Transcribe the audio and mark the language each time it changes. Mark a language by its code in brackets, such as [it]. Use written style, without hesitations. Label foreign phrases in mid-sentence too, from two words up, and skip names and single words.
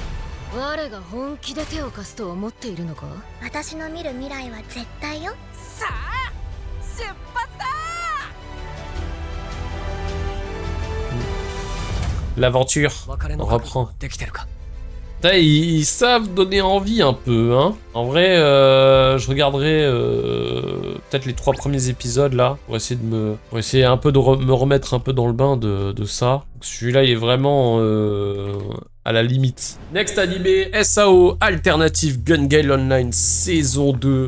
[ja] 我が本気で手を貸すと思っているのか。私の見る未来は絶対よ。さあ出発だ。 [fr] L'aventure, [ja] 別れの [fr] on [ja] 覚悟 [fr] reprend. [ja] はできてるか [fr] Putain, ils savent donner envie un peu, hein. En vrai, je regarderai peut-être les 3 premiers épisodes là, pour essayer un peu de me remettre un peu dans le bain de ça. Celui-là, il est vraiment à la limite. Next animé, SAO Alternative Gun Gale Online saison 2.